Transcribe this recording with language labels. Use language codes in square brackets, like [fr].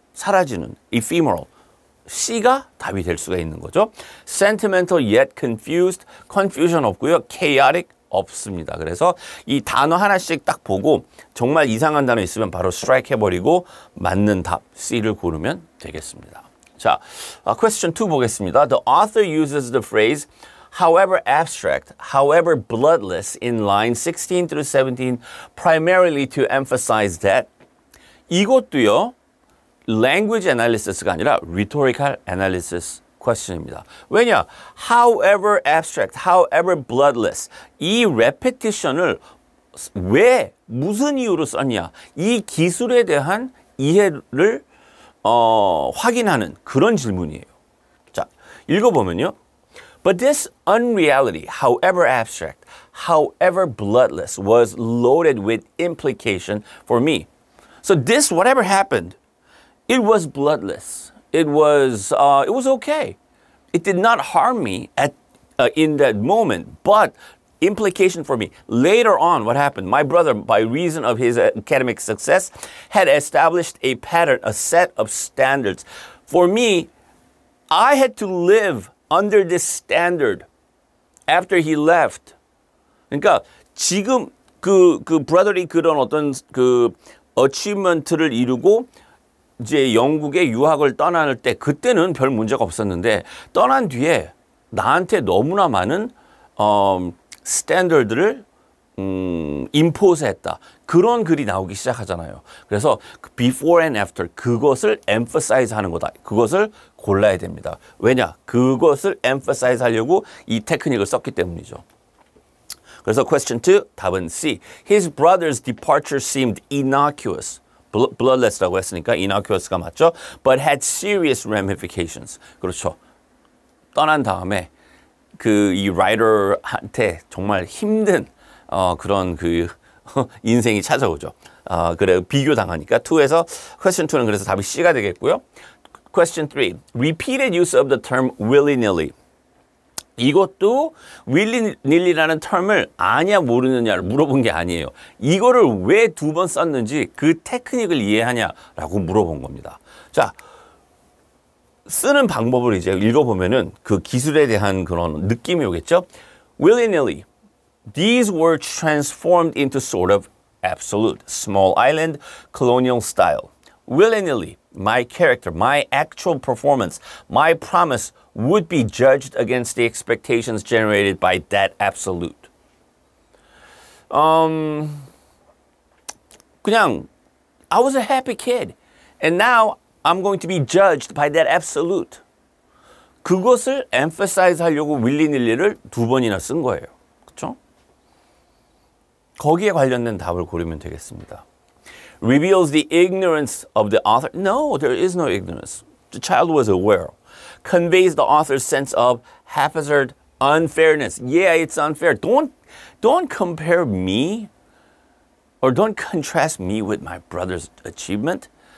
[ko] 사라지는 ephemeral. C가 답이 될 수가 있는 거죠. [en] Sentimental yet confused. confusion 없고요. chaotic 없습니다. [ko] 그래서 이 단어 하나씩 딱 보고 정말 이상한 단어 있으면 바로 스트라이크 해버리고 맞는 답 C를 고르면 되겠습니다. 자, question 2 보겠습니다. [en] The author uses the phrase however abstract, however bloodless in lines 16 through 17 primarily to emphasize that [ko] 이것도요. language analysis가 아니라 rhetorical analysis question입니다. 왜냐? however abstract, however bloodless 이 repetition을 왜 무슨 이유로 썼냐? 이 기술에 대한 이해를 확인하는 그런 질문이에요. 자, 읽어보면요. [en] But this unreality, however abstract, however bloodless, was loaded with implication for me. So this, whatever happened, it was bloodless. it was okay. It did not harm me in that moment, but implication for me. Later on, what happened? My brother, by reason of his academic success, had established a pattern, a set of standards. For me, I had to live under this standard after he left. [ko] 그러니까 지금 그 브라더리 그런 어떤 그 어치먼트를 이루고 이제 영국에 유학을 떠날 때 그때는 별 문제가 없었는데 떠난 뒤에 나한테 너무나 많은 스탠더드를 임포스했다. 그런 글이 나오기 시작하잖아요. 그래서 [en] before and after [ko] 그것을 emphasize 하는 거다. 그것을 골라야 됩니다. 왜냐? 그것을 emphasize 하려고 이 테크닉을 썼기 때문이죠. 그래서 question 2 답은 C. [en] His brother's departure seemed innocuous. [ko] bloodless라고 했으니까 innocuous가 맞죠? [en] But had serious ramifications. [ko] 그렇죠. 떠난 다음에 이 라이더한테 정말 힘든 그런 인생이 찾아오죠. 그래 비교 당하니까 2에서 question 2는 그래서 답이 C가 되겠고요. [en] Question 3. Repeated use of the term willy-nilly. [ko] 이것도 willy-nilly라는 term을 아냐 모르느냐를 물어본 게 아니에요. 이거를 왜 2번 썼는지 그 테크닉을 이해하냐라고 물어본 겁니다. 자, 쓰는 방법을 이제 읽어보면은 그 기술에 대한 그런 느낌이 오겠죠? [en] Willy-nilly. These were transformed into sort of absolute, small island, colonial style. Willy-nilly, my character, my actual performance, my promise would be judged against the expectations generated by that absolute. [ko] 그냥 [en] I was a happy kid, and now I'm going to be judged by that absolute. [ko] 그것을 emphasize 하려고 willy-nilly를 2번이나 쓴 거예요. 그렇죠? 거기에 관련된 답을 고르면 되겠습니다. [en] Reveals the ignorance of the author. No, there is no ignorance. The child was aware. Conveys the author's sense of haphazard unfairness. Yeah, it's unfair. Don't compare me or don't contrast me with my brother's achievement.